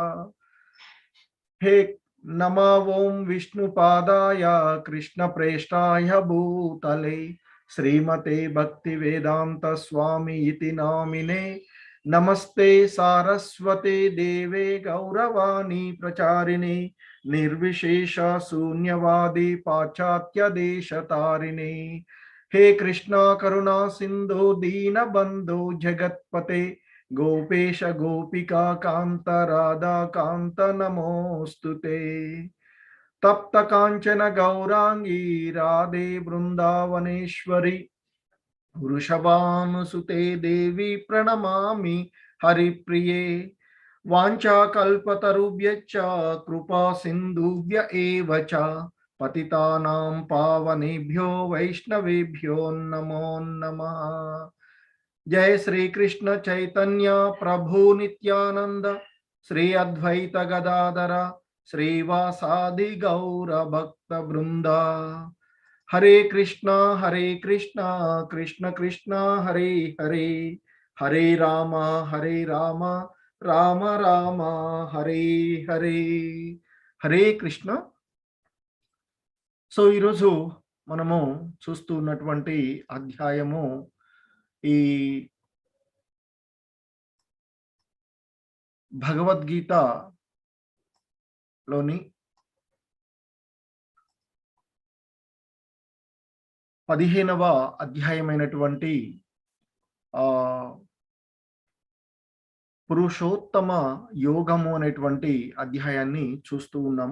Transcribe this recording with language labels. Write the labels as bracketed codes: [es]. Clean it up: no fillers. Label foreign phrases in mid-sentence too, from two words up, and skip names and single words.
[sa] हे नमो ओं विष्णुपादाय कृष्ण प्रेष्टाय भूतले श्रीमते भक्ति वेदांत स्वामि इति नामिने. नमस्ते सारस्वते देवे गौरवाणि प्रचारिणि निर्विशेष शून्यवादि पाश्चात्य देशतारिणि. हे कृष्णा करुणा सिंधु दीन बंधु जगत्पते गोपेश गोपिका कांत राधा कांत नमोस्तुते. तप्त कांचन गौरांगी राधे वृंदावनेश्वरी वृषभानुसुते देवी प्रणमामि हरिप्रिये. वाञ्छाकल्पतरुभ्यश्च कृपा सिन्धुभ्य एव च पतितानां पावनेभ्यो वैष्णवेभ्यो नमो नमः. जय श्री कृष्ण चैतन्य प्रभु नित्यानंद श्री अद्वैत गदाधर श्रीवासादि गौर भक्त वृंद. हरे कृष्णा कृष्ण कृष्ण हरे हरे हरे राम राम राम हरे हरे हरे कृष्ण. [te] సో ఈరోజు మనము చూస్తూ ఉన్నటువంటి అధ్యాయము ఈ భగవద్గీతలోని 15వ అధ్యాయమైనటువంటి పురుషోత్తమ యోగము అనేటువంటి అధ్యాయాన్ని చూస్తూ ఉన్నాము.